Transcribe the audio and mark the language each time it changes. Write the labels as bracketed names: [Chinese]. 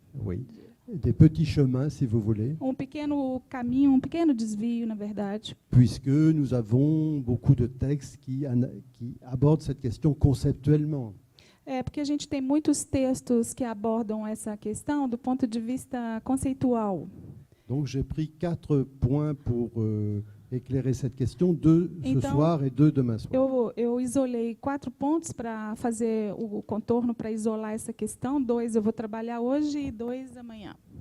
[French] oui, des petits chemins si vous voulez, [Portuguese] Pequeno caminho, pequeno desvio, na verdade. [French] puisque nous avons beaucoup de textes qui abordent cette question conceptuellement. [Portuguese] Porque a gente tem muitos textos que abordam essa questão do ponto de vista conceitual. [French] Donc j'ai pris 4 points pour éclairer cette question, 2 ce [Portuguese] Então, [French] soir et 2 demain soir. [Portuguese] Eu isolei 4 pontos para fazer o contorno, para isolar essa questão. 2 eu vou trabalhar hoje e 2 amanhã.